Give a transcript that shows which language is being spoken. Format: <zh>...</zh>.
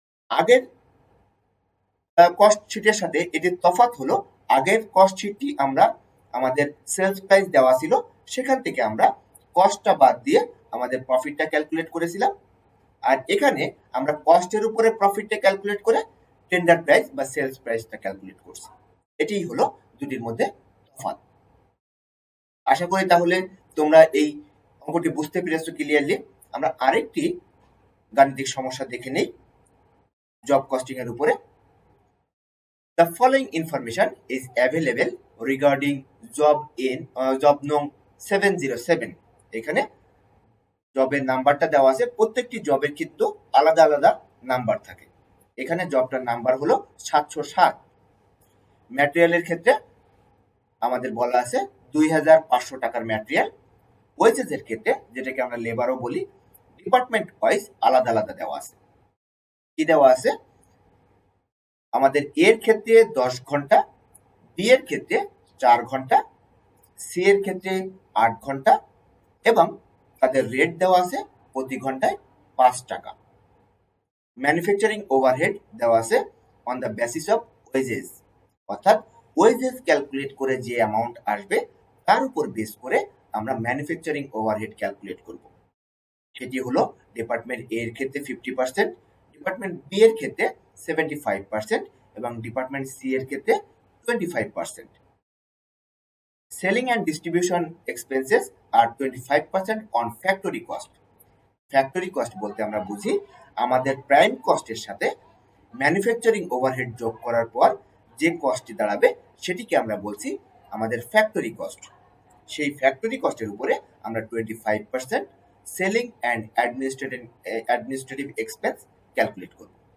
<bn>আগের কস্ট শিটের সাথে এটির তফাৎ হলো, আগের কস্ট শিটটি আমরা আমাদের সেলস প্রাইস দেওয়া ছিল, সেখান থেকে আমরা কস্টটা বাদ দিয়ে আমাদের প্রফিটটা ক্যালকুলেট করেছিলাম, আর এখানে আমরা কস্টের উপরে প্রফিটটা ক্যালকুলেট করে টেন্ডার প্রাইস বা সেলস প্রাইসটা ক্যালকুলেট করছি। এটাই হলো দুটির মধ্যে তফাৎ। আশা করি তাহলে তোমরা এই অঙ্কটি বুঝতে পেরেছো ক্লিয়ারলি। আমরা আরেকটি গাণিতিক সমস্যা দেখে নেই জব কস্টিং এর উপরে।</bn> <en>The following information is available regarding job নং 707.</en> <bn>এখানে জবের নাম্বারটা দেওয়া আছে, প্রত্যেকটি জবের কিন্তু আলাদা আলাদা নাম্বার থাকে। এখানে জবটার নাম্বার হলো 707। ম্যাটেরিয়ালের ক্ষেত্রে আমাদের বলা আছে 2,500 টাকার ম্যাটেরিয়াল। ওয়েজেসের ক্ষেত্রে, যেটাকে আমরা লেবারও বলি, ডিপার্টমেন্ট ওয়াইজ আলাদা আলাদা দেওয়া আছে। কি দেওয়া আছে? আমাদের এর ক্ষেত্রে 10 ঘন্টা, বি এর ক্ষেত্রে 4 ঘন্টা, সি এর ক্ষেত্রে 8 ঘন্টা, এবং তাদের রেট দেওয়া আছে প্রতি ঘন্টায় 5 টাকা। ম্যানুফ্যাকচারিং ওভারহেড দেওয়া আছে</bn> <en>on the basis of wages,</en> <bn>অর্থাৎ ওয়েজেস ক্যালকুলেট করে যে অ্যামাউন্ট আসবে তার উপর বেস করে আমরা ম্যানুফ্যাকচারিং ওভারহেড ক্যালকুলেট করব। সেটি হলো ডিপার্টমেন্ট এ এর ক্ষেত্রে 50%, ডিপার্টমেন্ট বি এর ক্ষেত্রে 75%, এবং ডিপার্টমেন্ট সি এর ক্ষেত্রে 25%.</bn> <en>Selling and distribution expenses are 25% on factory cost.</en> <bn>Factory cost বলতে আমরা বুঝি আমাদের প্রাইম কস্টের সাথে ম্যানুফ্যাকচারিং ওভারহেড যোগ করার পর যে কস্টটি দাঁড়াবে সেটিকে আমরা বলছি আমাদের ফ্যাক্টরি কস্ট। সেই ফ্যাক্টরি কস্টের উপরে আমরা 25% selling and administrative expense calculate করব।</bn>